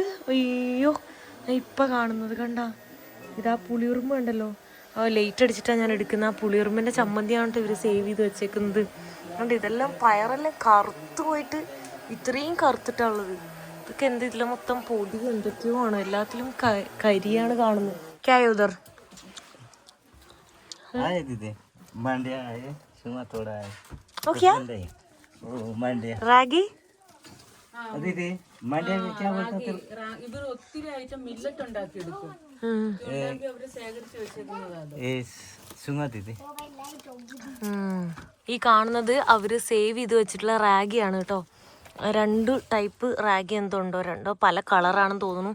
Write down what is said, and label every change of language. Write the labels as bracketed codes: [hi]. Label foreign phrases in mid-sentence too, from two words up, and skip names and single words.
[ml] അയ്യോ, ഇപ്പം കാണുന്നത് കണ്ട, ഇതാ പുളിയുറുമ്പ് ഉണ്ടല്ലോ. ലൈറ്റ് അടിച്ചിട്ടാണ് ഞാൻ എടുക്കുന്നത്. ആ പുളിയുറുമ്പിൻ്റെ ചമ്മന്തിയാണ് കേട്ടോ ഇവർ സേവ് ചെയ്ത് വെച്ചേക്കുന്നത്. അതുകൊണ്ട് ഇതെല്ലാം പയറെല്ലാം കറുത്ത് പോയിട്ട് ഇത്രയും കറുത്തിട്ടുള്ളത്. ഇതൊക്കെ എന്ത്, ഇതിലെ മൊത്തം പൊടി എന്തൊക്കെയോ ആണ്. എല്ലാത്തിലും കരിയാണ് കാണുന്നത്. [hi] क्यायो उधर मंडिया है, सुमा थोड़ा है। ओ क्या? मंडिया रागी। दीदी मंडिया में क्या बोलते हैं? [ml] ഇവർ ഒത്തിരി ആഴ്ച മില്ലറ്റ് ഉണ്ടാക്കി എടുക്കും. അവര് ശേഖരിച്ച് വെച്ചേക്കുന്നതാണ്. സുമാ ദീദി, ഈ കാണുന്നത് അവര് സേവ് ചെയ്ത് വെച്ചിട്ടുള്ള റാഗിയാണ് കേട്ടോ. 2 ടൈപ്പ് റാഗി എന്തുണ്ടോ, 2 പല കളറാണെന്ന് തോന്നുന്നു.